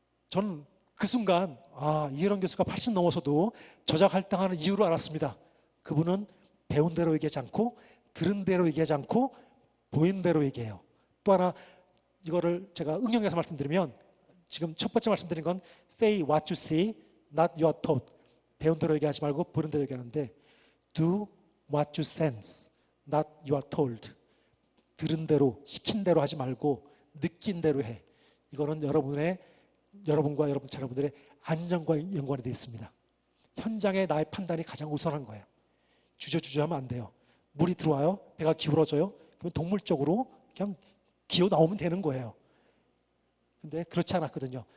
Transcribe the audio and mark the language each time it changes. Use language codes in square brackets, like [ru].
[ko] 저는 그 순간 이해령 교수가 80 넘어서도 저작 할당하는 이유를 알았습니다. 그분은 배운 대로 얘기하지 않고 들은 대로 얘기하지 않고 보인 대로 얘기해요. 또 하나 이거를 제가 응용해서 말씀드리면, 지금 첫 번째 말씀드린 건 [en] say what you see, not you are taught. [ko] 배운 대로 얘기하지 말고 보는 대로 얘기하는데, [en] do what you sense, not you are told. [ko] 들은 대로, 시킨 대로 하지 말고 느낀 대로 해. 이거는 여러분과 여러분 자녀분들의 안전과 연관이 되어 있습니다. 현장에 나의 판단이 가장 우선한 거예요. 주저하면 안 돼요. 물이 들어와요. 배가 기울어져요. 그러면 동물적으로 그냥 기어 나오면 되는 거예요. 근데 그렇지 않았거든요.